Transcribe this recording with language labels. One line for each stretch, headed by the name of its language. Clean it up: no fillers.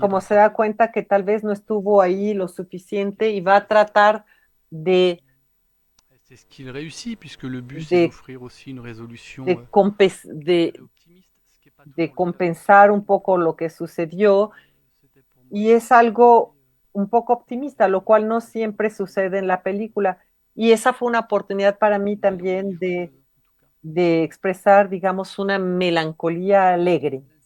Spanish: como se da cuenta que tal vez no estuvo ahí lo suficiente y va a tratar de,
French: c'est ce qu'il réussit, puisque le but c'est de, d'offrir aussi une résolution
Spanish: de, compes- de compensar un poco lo que sucedió, y es algo un poco optimista, lo cual no siempre sucede en la película. Y esa fue una oportunidad para mí también de expresar, digamos, una melancolía alegre.